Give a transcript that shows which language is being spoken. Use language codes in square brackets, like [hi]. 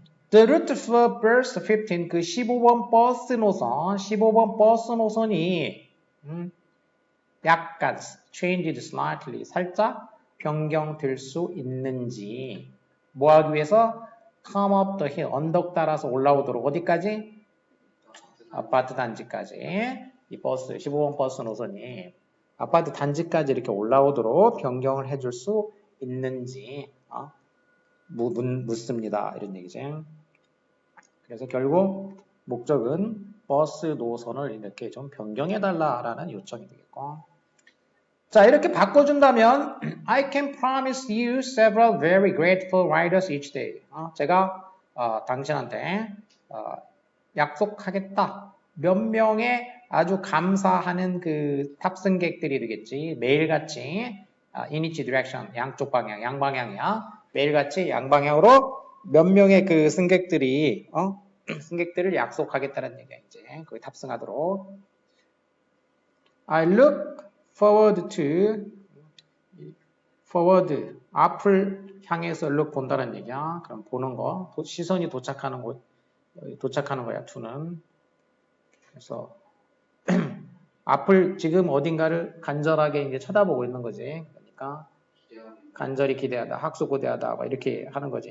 [en] The route for bus 15, [ko] 그 15번 버스 노선, 15번 버스 노선이 약간 [en] changed slightly, [ko] 살짝 변경될 수 있는지 뭐 하기 위해서? [en] come up the hill, [ko] 언덕 따라서 올라오도록. 어디까지? 아파트 단지까지. 이 버스, 15번 버스 노선이 아파트 단지까지 이렇게 올라오도록 변경을 해줄 수 있는지 묻습니다. 이런 얘기지. 그래서 결국 목적은 버스 노선을 이렇게 좀 변경해달라라는 요청이 되겠고. 자, 이렇게 바꿔준다면 [en] I can promise you several very grateful riders each day. [ko] 제가 당신한테 약속하겠다. 몇 명의 아주 감사하는 그 탑승객들이 되겠지. 매일같이 [en] in each direction, [ko] 양쪽 방향, 양방향이야. 매일같이 양방향으로 몇 명의 그 승객들이 승객들을 약속하겠다는 얘기야. 이제 거기 탑승하도록. [en] I look forward to, forward, [ko] 앞을 향해서 [en] look [ko] 본다는 얘기야. 그럼 보는 거, 시선이 도착하는 곳, 도착하는 거야. to는. 그래서 앞을 지금 어딘가를 간절하게 이제 쳐다보고 있는 거지. 그러니까 간절히 기대하다, 학수고대하다, 막 이렇게 하는 거지.